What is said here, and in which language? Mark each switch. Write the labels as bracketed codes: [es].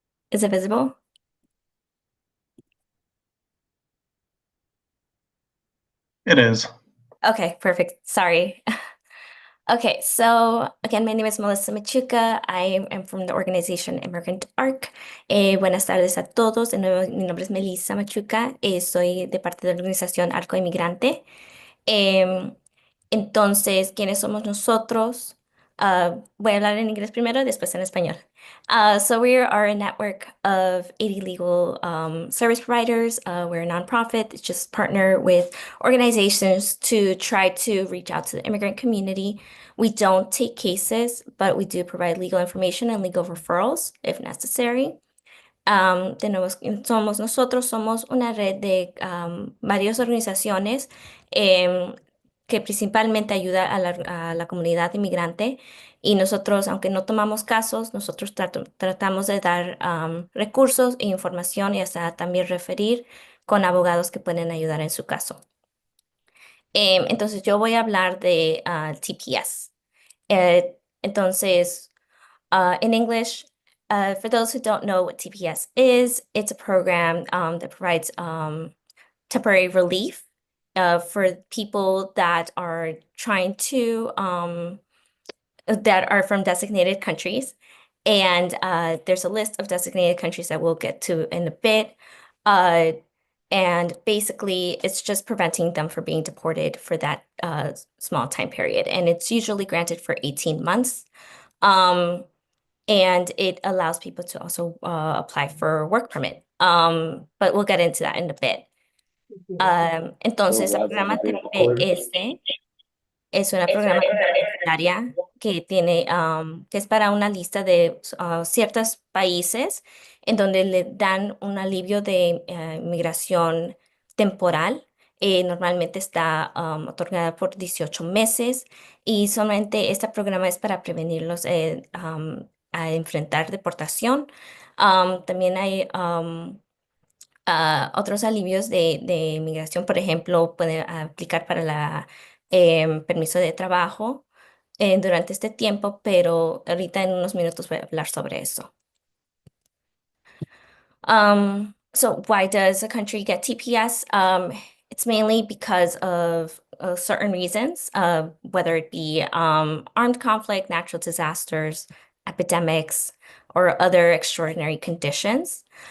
[en] Is it visible? It is. Okay, perfect. Sorry. Okay, so again, my name is Melissa Machuca. I am from the organization Immigrant Arc. [es] Buenas tardes a todos. De nuevo, mi nombre es Melissa Machuca. Soy de parte de la organización Arco Inmigrante. Entonces, ¿quiénes somos nosotros? Voy a hablar en inglés primero, después en español. [en] So we are a network of 80 legal service providers. We're a nonprofit that just partner with organizations to try to reach out to the immigrant community. We don't take cases, but we do provide legal information and legal referrals if necessary. [es] De nuevo, somos una red de varias organizaciones que principalmente ayuda a la comunidad inmigrante y nosotros, aunque no tomamos casos, nosotros tratamos de dar recursos e información y hasta también referir con abogados que pueden ayudar en su caso. Entonces yo voy a hablar de TPS. [en] Entonces, in English, for those who don't know what TPS is, it's a program that provides temporary relief for people that are trying to, that are from designated countries. And there's a list of designated countries that we'll get to in a bit. And basically, it's just preventing them from being deported for that small time period. And it's usually granted for 18 months. And it allows people to also apply for a work permit. But we'll get into that in a bit. [es] Entonces, el programa TPS es una programa comunitaria que tiene, que es para una lista de ciertos países en donde le dan un alivio de migración temporal. Normalmente está otorgada por 18 meses y solamente este programa es para prevenirlos a enfrentar deportación. También hay otros alivios de migración, por ejemplo, puede aplicar para la permiso de trabajo durante este tiempo, pero ahorita en unos minutos voy a hablar sobre eso. [en] So why does a country get TPS? It's mainly because of certain reasons, whether it be armed conflict, natural disasters, epidemics, or other extraordinary conditions.